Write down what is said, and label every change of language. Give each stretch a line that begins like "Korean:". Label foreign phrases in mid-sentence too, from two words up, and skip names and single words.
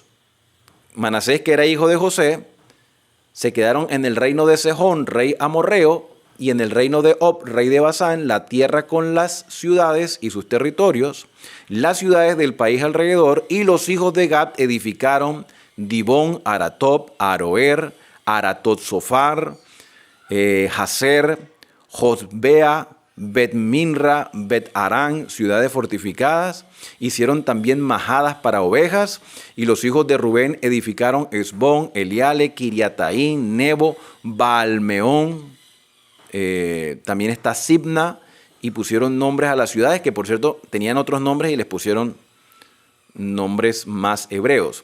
Spanish: Manasés, que era hijo de José, se quedaron en el reino de Sejón, rey amorreo, y en el reino de Og, rey de Basán, la tierra con las ciudades y sus territorios, las ciudades del país alrededor. Y los hijos de Gad edificaron Dibón, Aratob, Aroer, Aratot Sofar, Hazer, Josbea, Bet-Minra, Bet-Arán, ciudades fortificadas. Hicieron también majadas para ovejas. Y los hijos de Rubén edificaron Esbón, Eliale, Kiriataín, Nebo, Baalmeón. También está Sibna. Y pusieron nombres a las ciudades, que por cierto tenían otros nombres y les pusieron nombres más hebreos.